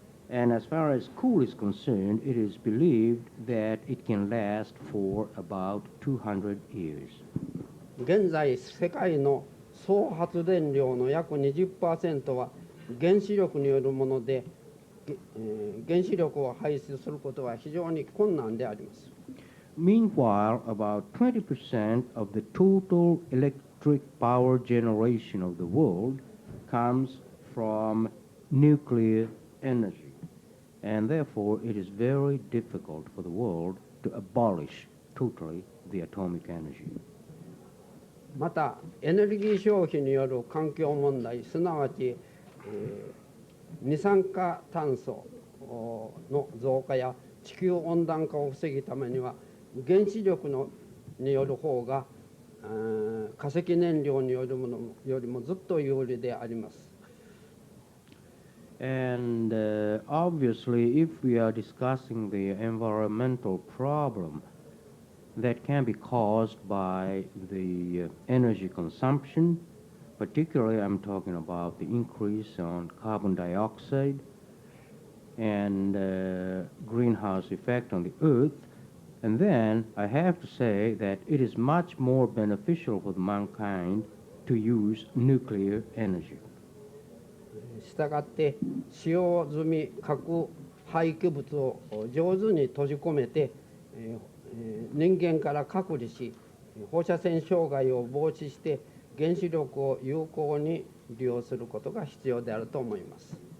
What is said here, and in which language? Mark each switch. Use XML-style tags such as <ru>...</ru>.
<en>And as far as coal is concerned, it is believed that it can last for about 200 years.</en> <ja>現在世界の総発電量の約 20% は原子力によるもので、原子力を排出することは非常に困難であります。</ja> <en>Meanwhile, about 20% of the total electric power generation of the world comes from nuclear energy, and therefore it is very difficult for the world to abolish totally the atomic energy.</en> <ja>またエネルギー消費による環境問題、すなわち、二酸化炭素の増加や地球温暖化を防ぐためには原子力による方が化石燃料によるものよりもずっと有利であります。</ja> <en>And obviously, if we are discussing the environmental problem that can be caused by the energy consumption, particularly I'm talking about the increase on carbon dioxide and greenhouse effect on the earth, and then I have to say that it is much more beneficial for mankind to use nuclear energy.</en> <ja>したがって使用済み核廃棄物を上手に閉じ込めて、人間から隔離し放射線障害を防止して原子力を有効に利用することが必要であると思います。</ja>